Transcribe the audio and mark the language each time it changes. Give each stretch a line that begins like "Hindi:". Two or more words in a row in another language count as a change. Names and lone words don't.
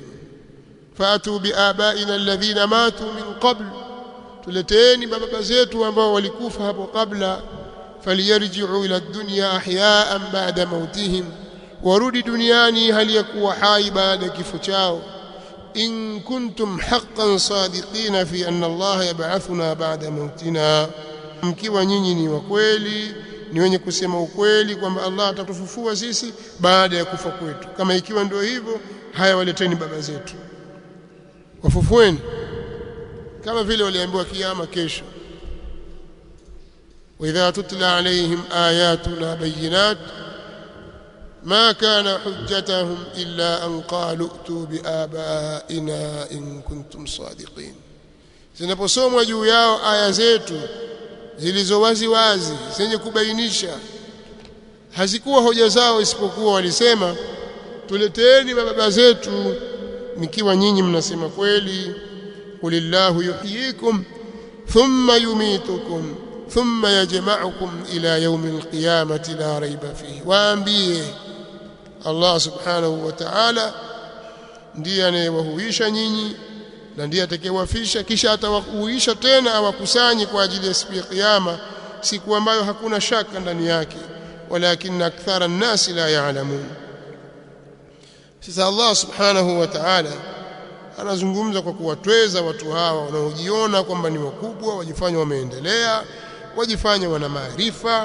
Arabic: فأتوا بآبائنا الذين ماتوا من قبل,
Swahili: tuleteeni baba zetu ambao walikufa hapo kabla.
Arabic: فليرجعوا إلى الدنيا أحياء بعد موتهم,
Swahili: warudi duniani hali ya kuwa hai baada ya kifo chao.
Arabic: إن كنتم حقا صادقين في أن الله يبعثنا بعد موتنا,
Swahili: mkiwa nyinyi ni wa kweli, ni wenye kusema ukweli kwamba Allah atatufufua sisi baada ya kufa kwetu. Kama ikiwa ndio hivyo, haya waleteni baba zetu, wafufueni, kama vile waliambiwa kiyama kesho.
Arabic: وإذا تتلى عليهم آياتنا بينات ما كان حجتهم إلا أن قالوا ائتوا بآبائنا إن كنتم صادقين.
Swahili: Zinaposomwa juu yao aya zetu zilizo wazi wazi zenye kubainisha, hazikuwa hoja zao isipokuwa walisema tuleteeni baba zetu mkiwa nyinyi mnasema kweli.
Arabic: قل الله يحييكم ثم يميتكم ثم يجمعكم إلى يوم القيامة لا ريب فيه,
Swahili: waambie
Arabic: الله سبحانه وتعالى
Swahili: ndiye anayewahuisha nyinyi na ndiye atakayewafisha, kisha atawahuisha tena awakusanyi kwa ajili ya siku ya kiyama, siku ambayo hakuna shaka ndani yake.
Arabic: ولكن أكثر الناس لا يعلمون.
Swahili: Sasa
Arabic: الله سبحانه وتعالى
Swahili: anazungumza kwa kuwatweza watu hawa wanaojiona kwamba ni wakubwa, wajifanya wameendelea, wajifanya wana maarifa.